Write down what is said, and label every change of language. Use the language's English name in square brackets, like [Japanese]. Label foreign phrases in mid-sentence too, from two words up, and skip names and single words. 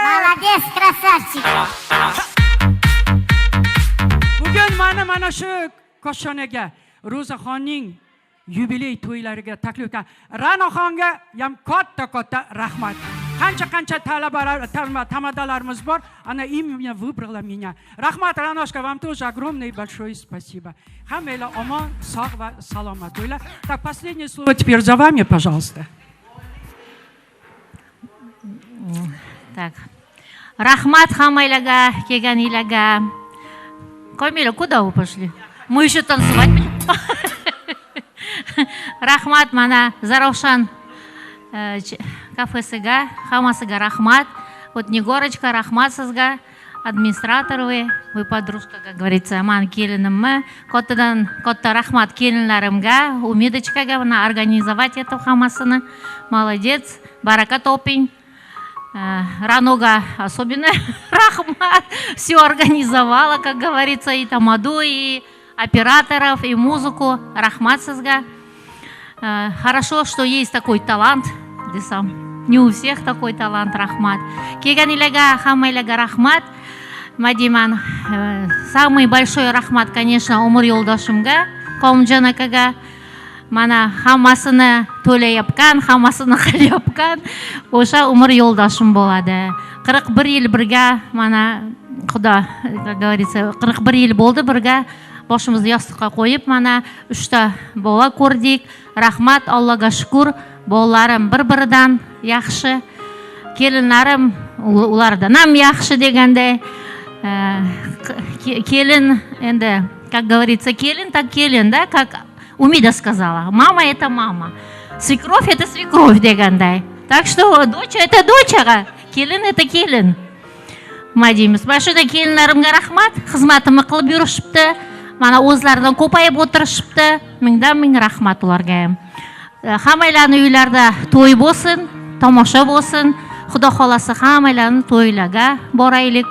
[Russian] Молодец, красавчик. [Uzbek] Bugun mana shu Koshonaga Ro'zaxonning yubiley to'ylariga taklif etgan Ranoxonga ham katta rahmat. Qancha tamadalarimiz bor. [Russian] Ana имя выбрала меня. Rahmat Ranoshka, вам тоже огромное и большое спасибо. [Uzbek] Hammanglar omon, sog' va salomat bo'linglar. [Russian] Так, последнее слово теперь за вами, пожалуйста. Так. [Uzbek] Rahmat hammanglarga, kelganinglarga. [Russian] Камиля, куда вы пошли? Мы еще танцевать будем. [Uzbek] Rahmat mana Zaravshan kafesiga, hammasiga rahmat. Вот Негорочка, rahmat sizga. [Russian] Администратор вы подружка, как говорится, [Uzbek] man kelinimmi. Katta rahmat kelinlarimga, Umidочкаga mana [Russian] организовать это [Uzbek] hammasini. Молодец, барака топing. Ранога особенно rahmat. [Russian] Все организовала, как говорится, и тамаду, и операторов, и музыку. [Uzbek] Rahmat sizga. [Russian] Хорошо, что есть такой талант. Не у всех такой талант, [Uzbek] rahmat. Kelganinglarga, hammanglarga rahmat. Madimан, [Russian] самый большой [Uzbek] rahmat, конечно, Umr yo'ldoshimga, Komjon akaga. Mana hammasini to'layapkan, hammasini qilyapkan. O'sha Umr yo'ldoshim bo'ladi. 41 yil birga, mana Xudo, [Russian] как говорится, [Uzbek] 41 yil bo'ldi birga. Boshimizni yostiqqa qo'yib, mana 3 ta bola ko'rdik. Rahmat, Allohga shukr. Bolalarim bir-biridan yaxshi. Kelinlarim ulardan ham yaxshi deganday. Kelin endi, [Russian] как говорится, kelin так kelin, да, как Умида сказала. Мама это мама. Свекровь это свекровь deganday. Так что дочь это дочь, kelin это kelin. Madimiz. [Uzbek] Mana shunday kelinlarimga rahmat. Xizmatimni qilib yurishibdi. mana o'zlaridan ko'payib o'tirishibdi. Mingdan ming rahmat ularga ham. Hammalarning uylarida to'y bo'lsin, tomosha bo'lsin. Xudo xolasa hammalarning to'ylarga boraylik.